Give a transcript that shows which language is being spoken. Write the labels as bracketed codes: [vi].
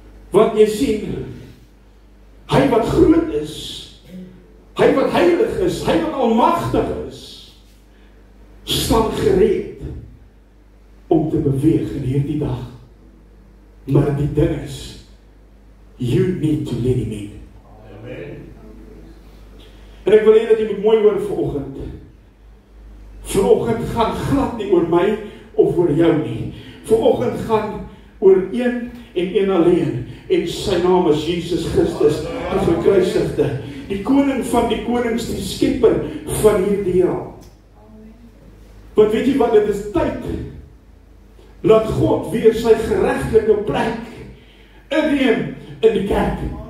[af] Want jy sien, hy wat groot is, hy wat heilig is, hy wat almagtig is, staan gereed om te beweeg in hierdie dag. Maar die ding is, [en] you need to let him in. [af] Amen. En ek wil hê dat jy moet mooi hoor vanoggend. Vanoggend gaan glad nie oor my of oor jou nie. Vanoggend gaan oor een en een alleen. En sy naam is Jesus Christus, die gekruisigde, die koning van die konings, die skepper van hierdie heelal. Want weet jy wat, dit is tyd, laat God weer sy geregtelike plek inneem in die kerk.